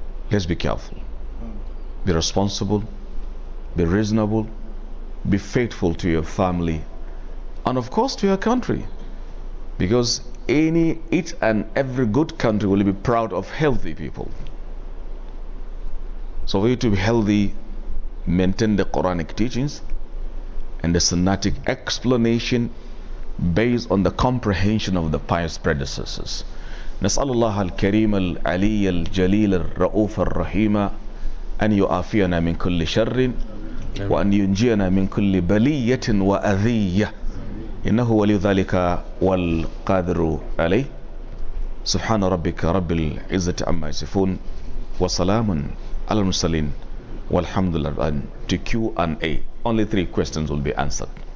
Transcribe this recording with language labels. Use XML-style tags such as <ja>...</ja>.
<en>Let's be careful, be responsible, be reasonable, be faithful to your family, and of course to your country, because each and every good country will be proud of healthy people. So for you to be healthy, maintain the Quranic teachings and the Sunnatic explanation based on the comprehension of the pious predecessors.</en> <ar>نسأل الله الكريم العلي الجليل الرؤوف الرحيم أن يعافينا من كل شر وأن ينجينا من كل بلية وأذية إنه ولي ذلك والقادر عليه. سبحان ربك رب العزة عما يصفون وسلام على المرسلين والحمد لله.</ar> <en>To Q&A, only 3 questions will be answered.</en>